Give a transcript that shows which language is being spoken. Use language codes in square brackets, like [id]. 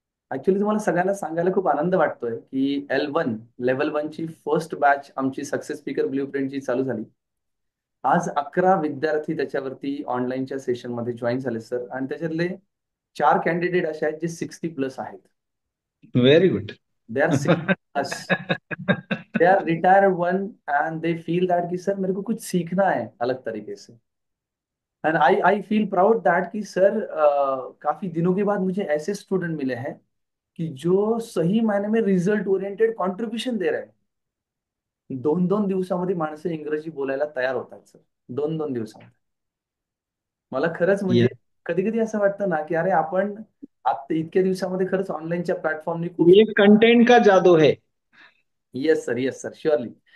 [mr] Actually तुम्हाला सगळ्यांना सांगायला खूप आनंद वाटतोय की लेव्हल 1 ची फर्स्ट बॅच आमची सक्सेस स्पीकर ब्ल्यू प्रिंटची चालू झाली. आज 11 विद्यार्थी त्याच्यावरती ऑनलाईनच्या सेशनमध्ये जॉईन झाले सर, आणि त्याच्यातले 4 कॅन्डिडेट असे आहेत जे 60+ आहेत. [en] Very good. They are 60+. They are retired one and they feel that [hi] कि सर मेरे को कुछ सीखना है अलग तरीके से. [en] and I I feel proud that [hi] कि सर काफी दिनों के बाद मुझे ऐसे स्टूडेंट मिले हैं कि जो सही मायने में रिझल्ट ओरिएंटेड कॉन्ट्रीब्युशन दे रहे हैं. [mr] 2-2 दिवसामध्ये माणसं इंग्रजी बोलायला तयार होतात सर. 2-2 दिवसामध्ये. मला खरंच म्हणजे [hi] ये [mr] कधी कधी असं वाटतं ना की अरे आपण आता इतक्या दिवसामध्ये खरंच ऑनलाईनच्या प्लॅटफॉर्मनी खूप. [hi] ये कंटेंट का जादू है. [en] Yes sir surely.